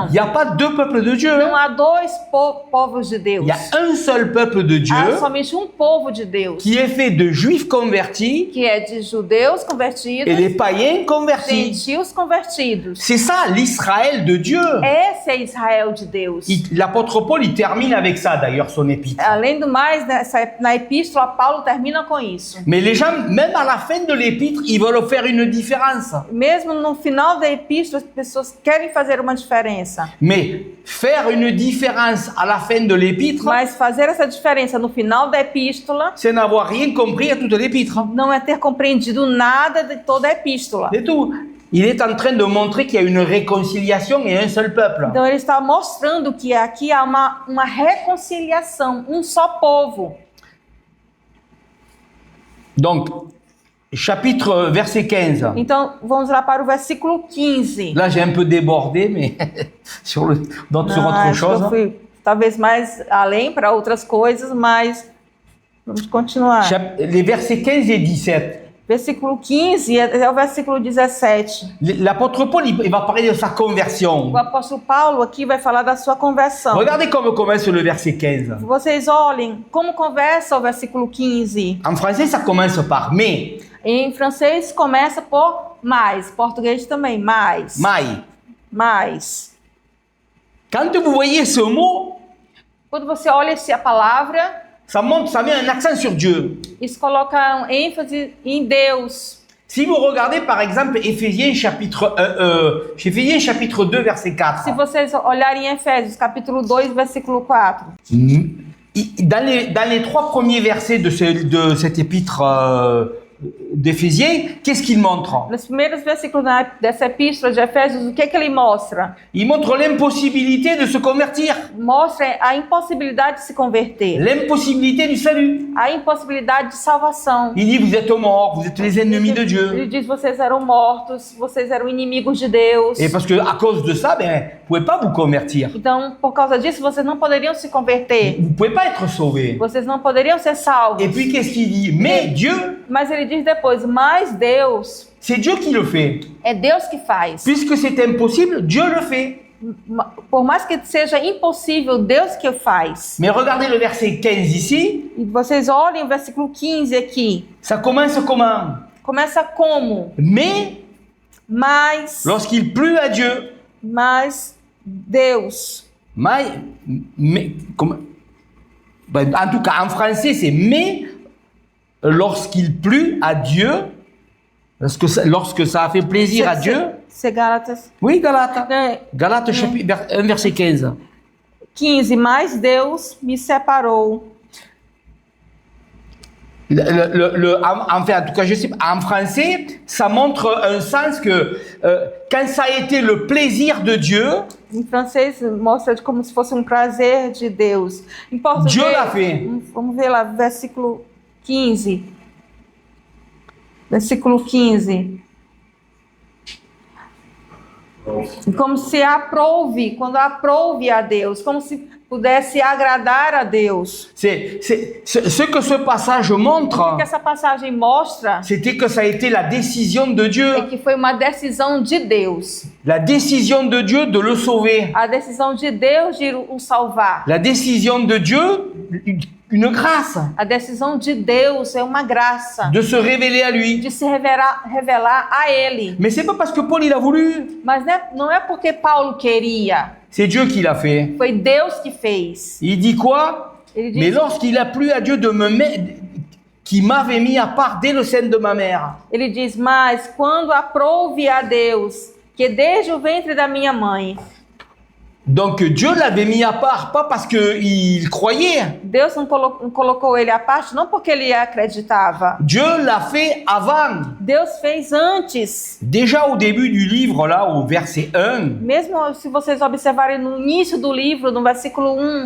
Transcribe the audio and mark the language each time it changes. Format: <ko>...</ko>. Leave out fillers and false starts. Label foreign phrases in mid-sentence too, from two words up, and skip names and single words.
<fr>Il n'y a pas deux peuples de Dieu.</fr> <pt>Não há dois povos de Deus.</pt> <fr>Il y a un seul peuple de Dieu</fr> <pt>Há somente povo de Deus,</pt> <fr>qui est fait de juifs convertis</fr> <pt>que é de judeus</pt> <fr>et</fr> <pt>convertidos,</pt> <fr>les païens convertis.</fr> <pt>gentios convertidos.</pt> <fr>C'est ça l'Israël de Dieu.</fr> <pt>Esse é Israel de Deus.</pt> <fr>L'apôtre Paul, il termine avec ça d'ailleurs son épître.</fr> <pt>Além do mais, na epístola, Paulo termina com isso.</pt> <fr>Mais les gens, même à la fin de l'épître, ils veulent faire une différence.</fr> <pt>Mesmo no final da epístola, as pessoas querem fazer uma diferença.</pt> <fr>Mais faire une différence à la fin de l'épître,</fr> <pt>Mas fazer essa diferença no final da epístola</pt> <fr>c'est n'avoir rien compris à toute l'épître.</fr> <pt>não é ter compreendido nada de toda a epístola.</pt> <fr>C'est tout. Il est en train de montrer qu'il y a une réconciliation et un seul peuple.</fr> <pt>Então ele está mostrando que aqui há uma reconciliação, só povo.</pt> <fr>Donc, verset 15.</fr> <pt>Então vamos lá para o versículo 15.</pt> <fr>Là, j'ai un peu débordé, mais sur autre</fr> <pt>Acho que</pt> <fr>chose.</fr> <pt>eu fui talvez mais além para outras coisas, mas vamos continuar.</pt> <fr>Les versets 15 et 17.</fr> <pt>Versículo 15 até o versículo 17.</pt> <fr>L'apôtre Paul, il va parler de sa conversion.</fr> <pt>O apóstolo Paulo aqui vai falar da sua conversão.</pt> <fr>Regardez comment commence le verset 15.</fr> <pt>Vocês olhem como conversa o versículo 15.</pt> <fr>En français, ça commence par mais.</fr> <pt>Em francês começa por mais, português também,</pt> <fr>mais.</fr> <pt>Mai.</pt> <fr>Mais. Quand vous voyez ce mot,</fr> <pt>Quando você olha a palavra,</pt> <fr>ça met un accent sur Dieu.</fr> <pt>isso coloca ênfase em Deus.</pt> <fr>Si vous regardez par exemple Éphésiens chapitre 2 verset 4.</fr> <pt>Se vocês olharem em Efésios, capítulo 2, versículo 4.</pt> <fr>Dans les trois premiers versets de cet épître d'Éphésiens, qu'est-ce qu'il montre?</fr> <pt>Nos primeiros versículos dessa epístola de Efésios, o que ele mostra?</pt> <fr>Il montre l'impossibilité de se convertir,</fr> <pt>Mostra a impossibilidade de se converter,</pt> <fr>l'impossibilité du salut.</fr> <pt>a impossibilidade de salvação.</pt> <fr>Il dit, vous êtes morts, vous êtes les ennemis de Dieu.</fr> <pt>Ele diz, vocês eram mortos, vocês eram inimigos de Deus.</pt> <fr>Et parce que à cause de ça, ben, vous pouvez pas vous convertir.</fr> <pt>Então, por causa disso, vocês não poderiam se converter.</pt> <fr>Vous pouvez pas être sauvés.</fr> <pt>Vocês não poderiam ser salvos.</pt> <fr>Et puis qu'est-ce qu'il dit? Mais Dieu,</fr> <pt>Mas ele diz depois, mas Deus,</pt> <fr>c'est Dieu qui le fait.</fr> <pt>é Deus que faz.</pt> <fr>Puisque c'est impossible, Dieu le fait.</fr> <pt>Por mais que seja impossível, Deus que faz.</pt> <fr>Mais regardez le verset 15 ici,</fr> <pt>E vocês olhem o versículo 15 aqui.</pt> <fr>ça commence comment?</fr> <pt>Começa como?</pt> <fr>Mais, lorsqu'il plut à Dieu,</fr> <pt>Mas Deus.</pt> <fr>Ben, en tout cas, en français, c'est mais lorsqu'il plut à Dieu, lorsque ça a fait plaisir à Dieu. C'est Gálatas. Oui, Galates.</fr> <pt>Né?</pt> <fr>Galates chapitre 1, verset 15. 15.</fr> <pt>Mas Deus me separou.</pt> <fr>Enfin, en tout cas, je sais pas. En français, ça montre un sens que quand ça a été le plaisir de Dieu,</fr> <pt>Em francês mostra como se fosse um prazer de Deus. Em português,</pt> <fr>Dieu l'a fait.</fr> <pt>Vamos ver lá, versículo 15. Versículo 15. Como se aprouve, quando aprouve a Deus, como se pudesse agradar a Deus.</pt> <fr>Ce que ce passage montre,</fr> <pt>O que essa passagem mostra</pt> <fr>c'était que ça a été la décision de</fr> <pt>é</pt> <fr>Dieu.</fr> <pt>que foi uma decisão de Deus.</pt> <fr>La décision de Dieu de le sauver.</fr> <pt>A decisão de Deus de o salvar.</pt> <fr>La décision de Dieu, une grâce,</fr> <pt>A decisão de Deus é uma graça</pt> <fr>de se révéler à lui.</fr> <pt>de se revelar a Ele.</pt> <fr>Mais c'est pas parce que Paul il a voulu,</fr> <pt>Mas não é porque Paulo queria,</pt> <fr>c'est Dieu qui l'a fait.</fr> <pt>foi Deus que fez.</pt> <fr>Il dit quoi?</fr> <pt>Ele</pt> <fr>Mais</fr> <pt>diz,</pt> <fr>lorsqu'il a plu à Dieu de me mettre, qui m'avait mis à part dès le sein de ma mère.</fr> <pt>ele diz, mas quando aprouve a Deus, que desde o ventre da minha mãe,</pt> <fr>Donc Dieu l'avait mis à part, pas parce qu'il croyait.</fr> <pt>Deus não colocou ele à parte, não porque ele acreditava.</pt> <fr>Dieu l'a fait avant.</fr> <pt>Deus fez antes.</pt> <fr>Déjà au début du livre, là, au verset 1,</fr> <pt>Mesmo se vocês observarem no início do livro, no versículo 1,</pt>